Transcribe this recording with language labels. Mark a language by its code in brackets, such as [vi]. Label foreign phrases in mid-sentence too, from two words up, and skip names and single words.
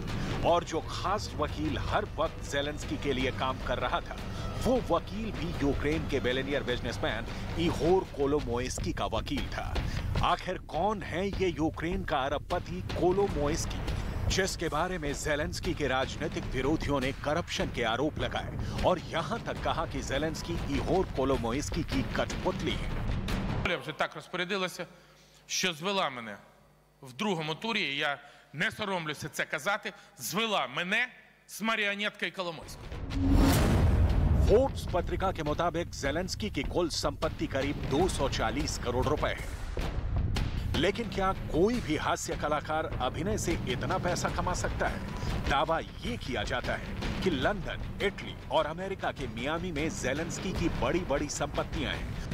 [hi] और जो खास वकील हर वक्त ज़ेलेंस्की के लिए काम कर रहा था, वो वकील भी यूक्रेन के [en] billionaire businessman [hi] इहोर कोलोमोइस्की का वकील था। आखिर कौन है ये यूक्रेन का अरबपति कोलोमोइस्की, जिसके बारे में ज़ेलेंस्की के राजनीतिक विरोधियों ने करप्शन के आरोप लगाए और यहां तक कहा कि ज़ेलेंस्की इहोर कोलोमोइस्की की कठपुतली है। [uk] Вже так розпорядилася, що звела мене в другому турі, і я не соромлюся це казати, звела мене з маріонеткою Коломойською. [hi] फोर्ब्स पत्रिका के मुताबिक ज़ेलेंस्की की कुल संपत्ति करीब 240 करोड़ रुपए है। लेकिन क्या कोई भी हास्य कलाकार अभिनय से इतना पैसा कमा सकता है? दावा ये किया जाता है कि लंदन, इटली और अमेरिका के मियामी में ज़ेलेंस्की की बड़ी-बड़ी संपत्तियां हैं।